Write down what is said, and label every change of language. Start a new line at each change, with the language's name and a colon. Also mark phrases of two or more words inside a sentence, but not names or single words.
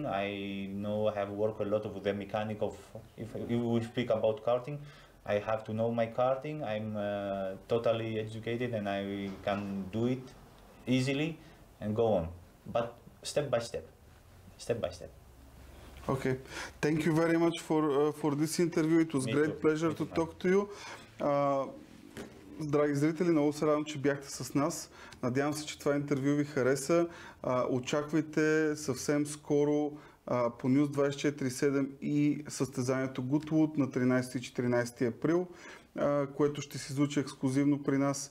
English: I know I have worked a lot with the mechanic of. If we speak about karting, I have to know my karting. I'm totally educated and I can do it easily and go on. But step by step, step by step. Okay, thank you very much for this interview. It was great pleasure to talk to you.
Bulgarian: Драги зрители, много се радвам, че бяхте с нас. Надявам се, че това интервю ви хареса. Очаквайте съвсем скоро по News 24/7 и състезанието Goodwood на 13 и 14 април, което ще се излучи ексклюзивно при нас.